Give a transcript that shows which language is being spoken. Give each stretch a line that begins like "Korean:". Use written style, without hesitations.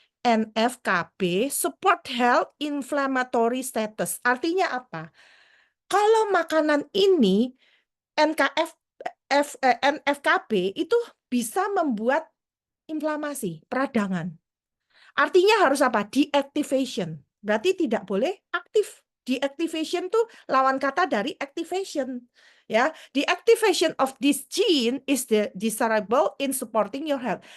English: NFKB support health inflammatory status.
Indonesian: Artinya apa? Kalau makanan ini NFKB itu bisa membuat inflamasi, peradangan. Artinya harus apa? Deactivation. Berarti tidak boleh aktif. Deactivation itu lawan kata dari activation.
English: Ya, deactivation of this gene is desirable in supporting your health.